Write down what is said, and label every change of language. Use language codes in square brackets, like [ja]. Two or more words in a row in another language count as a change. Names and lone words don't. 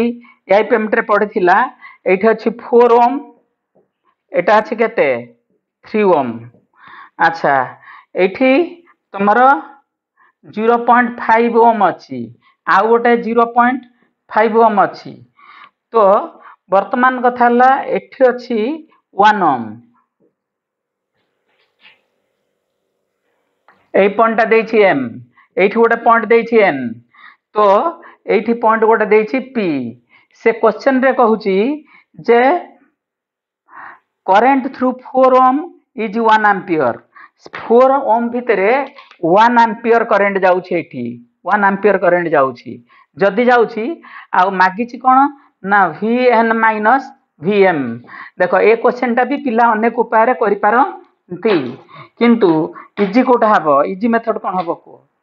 [or] ଆଇପିଏମଟି ରେ ପଢିଥିଲା ଏଠି ଅଛି 4 ଓମ ଏଟା ଅଛି କେତେ 3 ଓମ ଅଚ୍ଛା ଏଠି ତମର 0.5 ଓମ ଅଛି ଆ ଗୋଟେ 0.5 ଓମ ଅଛି ତ ବର୍ତ୍ତମାନ କଥା ଲା ଏଠି ଅଛି 1 ଓମ ଏ ପଏଣ୍ଟ ଦେଇଛି ଏମ ଏଠି ଗୋଟେ ପଏଣ୍ଟ ଦେଇଛି ଏନ ତ ଏଠି ପଏଣ୍ଟ ଗୋଟେ ଦେଇଛି ପି ସେ କ୍ୱେଶ୍ଚନ ରେ କହୁଛି ଯେ [en] current through 4 ohm is 1 ampere [or] 4 ଓମ ଭିତରେ 1 ଏମ୍ପିୟର କରେଣ୍ଟ ଯାଉଛି ଏଠି 1 ଏମ୍ପିୟର କରେଣ୍ଟ ଯାଉଛି ଯଦି ଯାଉଛି ଆ ମାଗିଛି କଣ ନା Vn ମାଇନସ Vm ଦେଖ ଏ କ୍ୱେଶ୍ଚନ ଟା ବି ପିଲା ଅନେକ ଉପାୟ ରେ କରି ପାରନ୍ତି କିନ୍ତୁ ଇଜି କେଉଁଟା ହେବ [en] easy method [or] କଣ ହେବ କ